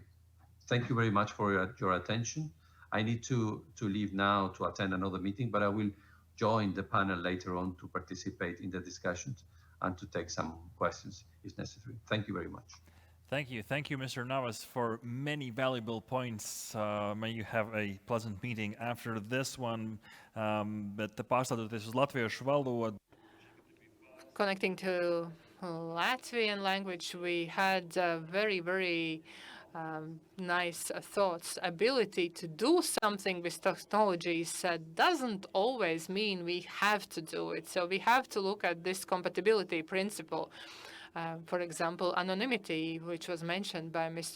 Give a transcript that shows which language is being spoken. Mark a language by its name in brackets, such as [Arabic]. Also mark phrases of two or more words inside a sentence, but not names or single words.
[English] Thank you very much for your attention. I need to leave now to attend another meeting, but I will join the panel later on to participate in the discussions and to take some questions if necessary. Thank you very much. Thank you, Mr. Navas, for many valuable points. May you have a pleasant meeting after this one. [Latvian] Bet pārstādoties uz latviešu valodu. [English] Connecting to Latvian language, we had very, very nice thoughts. Ability to do something with technologies doesn't always mean we have to do it. So we have to look at this compatibility principle. For example, anonymity, which was mentioned by Mr.